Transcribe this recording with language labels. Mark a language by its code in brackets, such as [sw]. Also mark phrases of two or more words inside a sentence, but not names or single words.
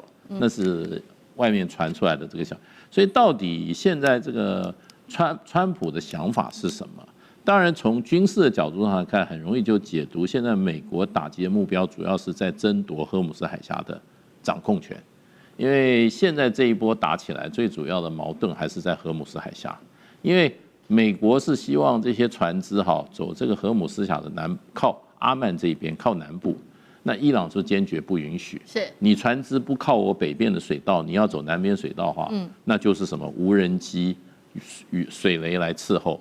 [zh] 那是外面傳出來的這個橋。所以到底現在這個川普的想法是什麼？當然，從軍事的角度上來看，很容易就解讀現在美國打擊的目標主要是在爭奪荷姆斯海峽的掌控權，因為現在這一波打起來，最主要的矛盾還是在荷姆斯海峽，因為美國是希望這些船隻走這個荷姆斯海峽的靠阿曼這一邊，靠南部，那伊朗就堅決不允許。是你船隻不靠我北邊的水道，你要走南邊水道的話，那就是什麼無人機與水雷來伺候。